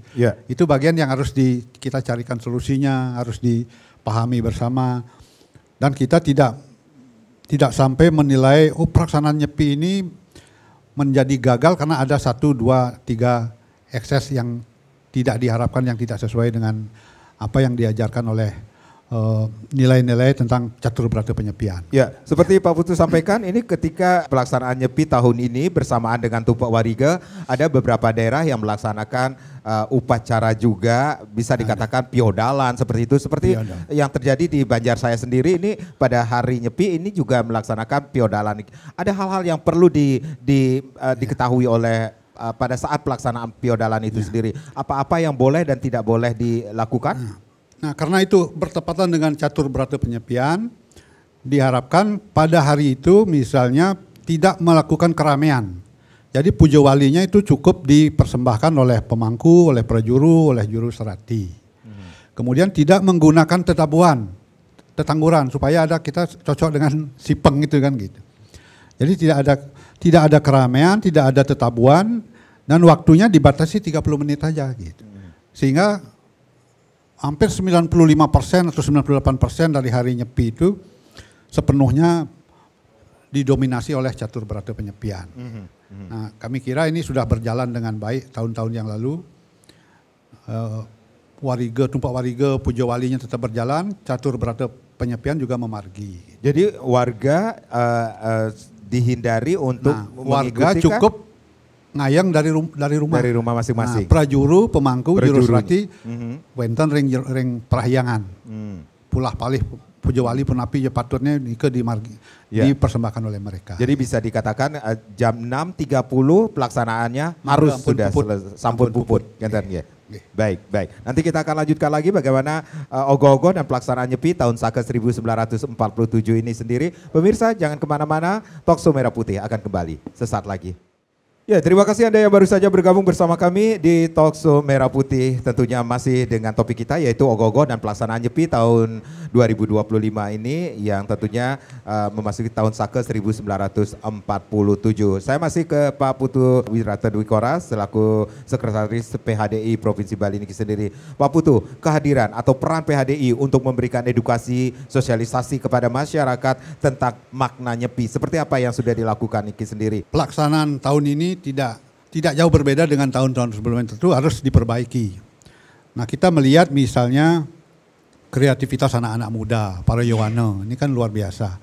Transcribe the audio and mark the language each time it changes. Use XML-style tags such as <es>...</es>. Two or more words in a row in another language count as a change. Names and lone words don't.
<id>Itu bagian yang harus kita carikan solusinya, harus dipahami bersama, dan kita tidak sampai menilai pelaksanaan Nyepi ini menjadi gagal karena ada 1, 2, 3 ekses yang tidak diharapkan yang tidak sesuai dengan apa yang diajarkan oleh nilai-nilai tentang catur berata penyepian. Ya, seperti Pak Putu sampaikan, ini ketika pelaksanaan Nyepi tahun ini bersamaan dengan Tumpak Wariga, ada beberapa daerah yang melaksanakan upacara juga, bisa dikatakan piodalan seperti itu. Seperti yang terjadi di Banjar saya sendiri ini pada hari Nyepi ini juga melaksanakan piodalan. Ada hal-hal yang perlu diketahui oleh pada saat pelaksanaan piodalan itu sendiri. Apa-apa yang boleh dan tidak boleh dilakukan? Nah, karena itu bertepatan dengan catur berata penyepian, diharapkan pada hari itu misalnya tidak melakukan keramaian. Jadi puja walinya itu cukup dipersembahkan oleh pemangku, oleh prajuru, oleh juru serati. Kemudian tidak menggunakan tetangguran supaya ada kita cocok dengan sipeng itu kan gitu. Jadi tidak ada keramaian, tidak ada tetabuhan, dan waktunya dibatasi 30 menit aja gitu. Sehingga hampir 95% atau 98% dari hari Nyepi itu sepenuhnya didominasi oleh catur berata penyepian. Nah, kami kira ini sudah berjalan dengan baik tahun-tahun yang lalu. Tumpak Wariga, puja walinya tetap berjalan, catur berata penyepian juga memargi. Jadi warga dihindari untuk warga cukup ngayang dari rumah. Dari rumah masing-masing. Nah,</id> <ban>prajuru, pemangku, juru serati, wenten ring perahyangan. Pulah palih puja wali penapi ya</ban> <id>patutnya dipersembahkan oleh mereka. Jadi bisa dikatakan jam 6.30 pelaksanaannya harus sudah</id> <ban>sampun puput.</ban> <id>Baik. Nanti kita akan lanjutkan lagi bagaimana ogoh-ogoh dan pelaksanaan Nyepi tahun Saka 1947 ini sendiri. Pemirsa jangan kemana-mana, Talkshow Merah Putih akan kembali sesaat lagi. Ya, terima kasih Anda yang baru saja bergabung bersama kami di Talkshow Merah Putih. Tentunya masih dengan topik kita yaitu ogoh-ogoh dan pelaksanaan Nyepi tahun 2025 ini yang tentunya memasuki tahun Saka 1947. Saya masih ke Pak Putu Wirata Dwikora selaku Sekretaris PHDI Provinsi Bali ini sendiri. Pak Putu, kehadiran atau peran PHDI untuk memberikan edukasi, sosialisasi kepada masyarakat tentang makna Nyepi. Seperti apa yang sudah dilakukan Niki sendiri? Pelaksanaan tahun ini tidak jauh berbeda dengan tahun-tahun sebelumnya, tentu harus diperbaiki. Nah, kita melihat misalnya kreativitas anak-anak muda, para Yowana, ini kan luar biasa.</id>